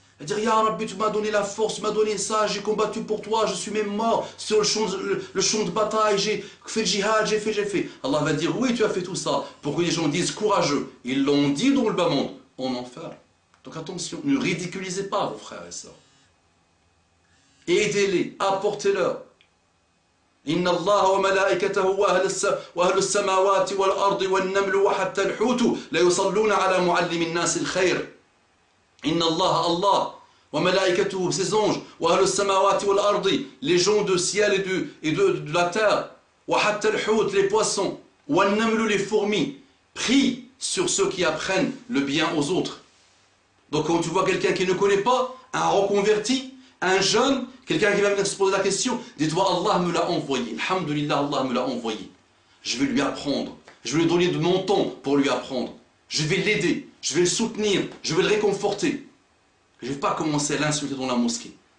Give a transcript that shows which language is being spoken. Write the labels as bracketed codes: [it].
[fr] Il va dire, Ya Rabbi, tu m'as donné la force, tu m'as donné ça, j'ai combattu pour toi, je suis même mort sur le champ de bataille, j'ai fait le djihad, j'ai fait. Allah va dire, oui, tu as fait tout ça, pour que les gens disent courageux. Ils l'ont dit dans le bas monde, en enfer. Donc attention, ne ridiculisez pas vos frères et sœurs. Aidez-les, apportez-leur. [ar] إن الله وملائكته وأهل السماوات والأرض والنمل وحتى الحوت لا يصلون على معلم الناس الخير إن الله وملائكته [fr] ses anges [ar] وأهل السماوات والأرض [fr] les gens de ciel et de la terre [ar] وحتى الحوت [fr] les poissons [ar] والنمل [fr] les fourmis prient sur ceux qui apprennent le bien aux autres. Donc quand tu vois quelqu'un qui ne connaît pas, un reconverti, un jeune, quelqu'un qui va venir se poser la question, dis-toi Allah me l'a envoyé, alhamdulillah Allah me l'a envoyé. Je vais lui apprendre, je vais lui donner de mon temps pour lui apprendre. Je vais l'aider, je vais le soutenir, je vais le réconforter. Je ne vais pas commencer à l'insulter dans la mosquée.